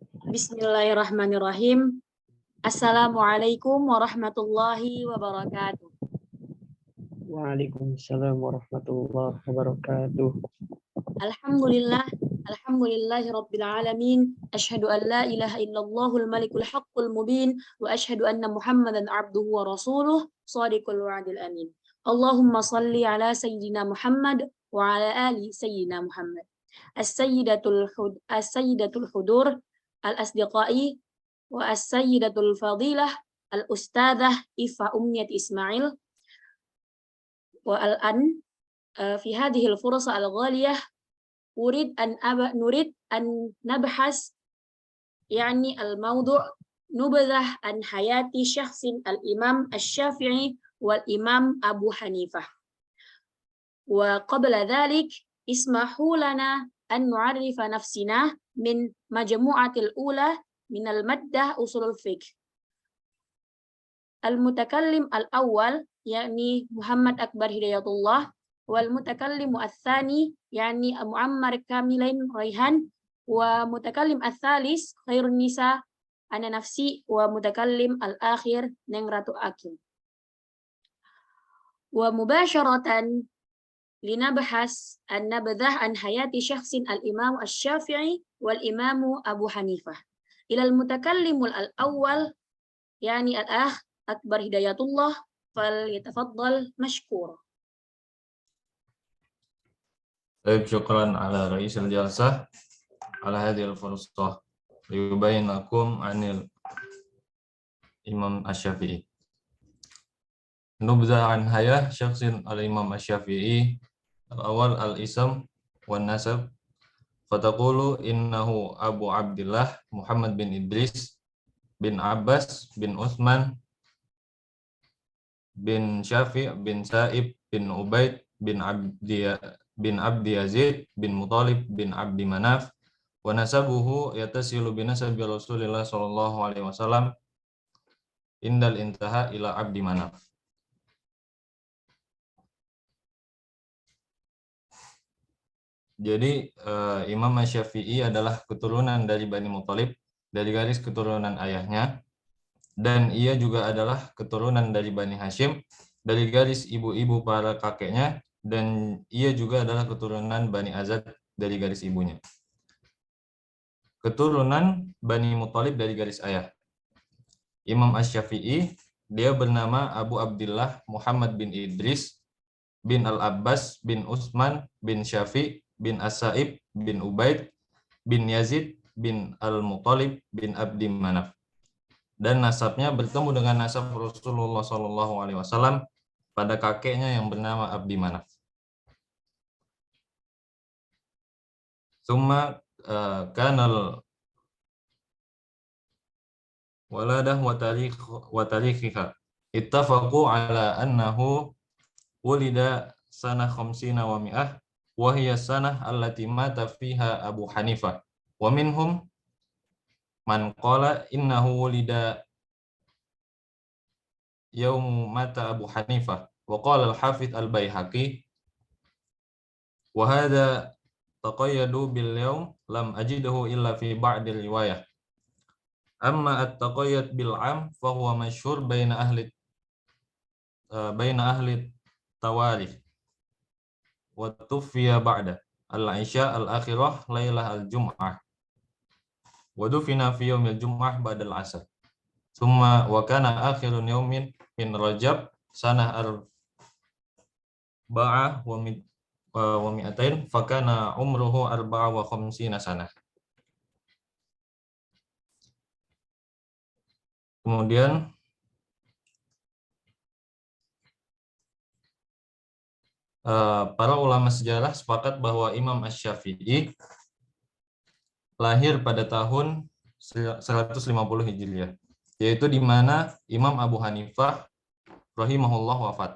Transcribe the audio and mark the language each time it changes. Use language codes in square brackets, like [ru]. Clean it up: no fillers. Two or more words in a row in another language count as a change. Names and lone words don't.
[ar] بسم الله الرحمن الرحيم. السلام عليكم ورحمة الله وبركاته. وعليكم السلام ورحمة الله وبركاته. الحمد لله رب العالمين. أشهد أن لا إله إلا الله الملك الحق المبين وأشهد أن محمدا عبده ورسوله صادق الوعد الأمين. اللهم صل على سيدنا محمد وعلى آل سيدنا محمد. السادة الحضور الأصدقاء والسيدة الفاضلة الأستاذة Ifa Umniyat Ismail والآن في هذه الفرصة الغالية نريد أن نبحث يعني الموضوع نبذة عن حياة شخصين الإمام الشافعي والإمام أبو حنيفة. وقبل ذلك اسمح لنا أن نعرف أنفسنا من المجموعة الأولى من المادة أصول الفقه. المتكلم الأول يعني Muhammad Akbar Hidayatullah والمتكلم الثاني يعني Muammar Kamilain Raihan والمتكلم الثالث Khairun Nisa أنا نفسي والمتكلم الأخير Neng Ratu Akim. ومباشرة لنبحث النبذة عن حياة شخصين الإمام الشافعي والإمام أبو حنيفة. إلى المتكلم الأول يعني الأخ Akbar Hidayatullah فليتفضل مشكورا. Baik، شكرا على رئيس الجلسة على هذه الفرصة ليبينكم عن الإمام الشافعي. نبذة عن حياة شخص الإمام الشافعي الأول الاسم والنسب فنقول إنه أبو عبد الله محمد بن إدريس بن عباس بن عثمان بن شافع بن السائب بن عبيد بن عبد يزيد بن المطلب بن عبد مناف ونسبه يتصل بنسب رسول الله صلى الله عليه وسلم عند الانتهاء إلى عبد مناف. [id] Jadi Imam Asy-Syafi'i adalah keturunan dari Bani Muthalib dari garis keturunan ayahnya, dan ia juga adalah keturunan dari Bani Hashim dari garis ibu-ibu para kakeknya, dan ia juga adalah keturunan Bani Azad dari garis ibunya. Keturunan Bani Muthalib dari garis ayah. Imam Asy-Syafi'i dia bernama Abu Abdillah Muhammad bin Idris bin Al-Abbas bin Utsman bin Syafi' bin As-Sa'ib bin Ubaid bin Yazid bin Al-Muthalib bin Abdi Manaf. Dan nasabnya bertemu dengan nasab Rasulullah SAW pada kakeknya yang bernama Abdi Manaf. [ar] ثم كان الولادة وتاريخها اتفقوا على أنه ولد سنة خمسين ومائة وهي السنة التي مات فيها أبو حنيفة ومنهم من قال إنه ولد يوم مات أبو حنيفة وقال الحافظ البيهقي وهذا التقيد باليوم لم أجده إلا في بعض الرواية أما التقيد بالعام فهو مشهور بين أهل التواريخ وتوفي بعد العشاء الآخرة ليلة الجمعة ودفن في يوم الجمعة بعد العصر ثم وكان آخر يوم من رجب سنة أربع ومائتين فكان عمره أربعا وخمسين سنة. [id] Kemudian para ulama sejarah sepakat bahwa Imam Asy-Syafi'i lahir pada tahun 150 Hijriah, yaitu di mana Imam Abu Hanifah rahimahullah wafat.